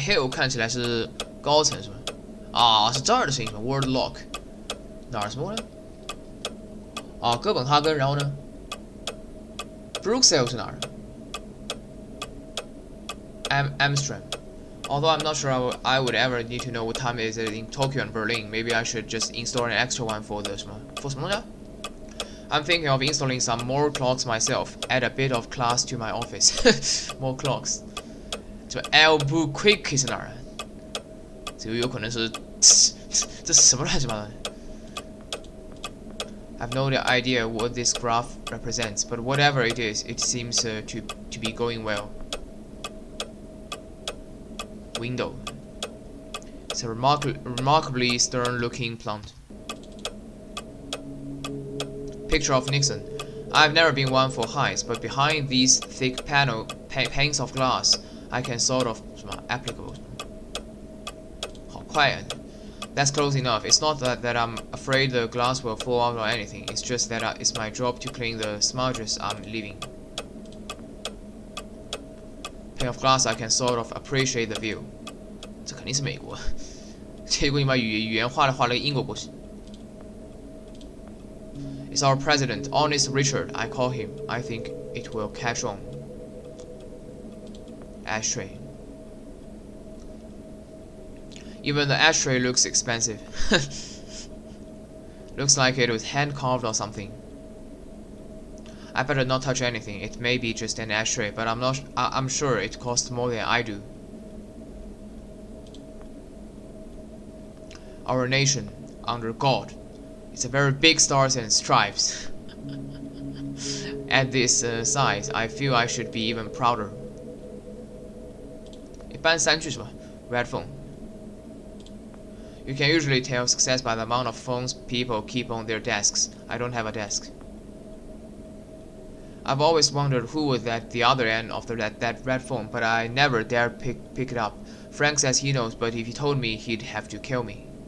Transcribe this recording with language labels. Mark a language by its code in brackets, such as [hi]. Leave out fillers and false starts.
[zh] Hill 看起来是高层是吧？啊，是这儿的声音是吧 ？Word lock 哪儿什么呢？啊，哥本哈根，然后呢 ？Bruxelles 是哪儿？Amsterdam。 [en] Although I'm not sure I would ever need to know what time is it in Tokyo and Berlin. Maybe I should just install an extra one for the 什么 for 什么东西啊 I'm thinking of installing some more clocks myself. Add a bit of class to my office. More clocks. [zh] 这 Albuquerque 是哪儿啊？ [en] 这个有可能是这什么乱七八糟的 I've no idea what this graph represents, but whatever it is, it seems to be going well. Window. It's a remarkably stern-looking plant. Picture of Nixon. I've never been one for heights, but behind these thick panes of glass, I can sort of applicable. 好快啊 That's close enough. It's not that I'm afraid the glass will fall out or anything. It's just that it's my job to clean the smudges I'm leaving. Pane of glass, I can sort of appreciate the view. [zh] 这肯定是美国。结果你把语言画了个英国过去。 [en] It's our president, Honest Richard. I call him. I think it will catch on. Ashtray. Even the ashtray looks expensive. Looks like it was hand carved or something. I better not touch anything. It may be just an ashtray, but I'm sure it costs more than I do. Our nation, under God, it's a very big stars and stripes. At this size, I feel I should be even prouder. [zh] 一般3句是吧 Red phone. [en] You can usually tell success by the amount of phones people keep on their desks. I don't have a desk. I've always wondered who was at the other end of that red phone, but I never dared pick it up. Frank says he knows, but if he told me, he'd have to kill me.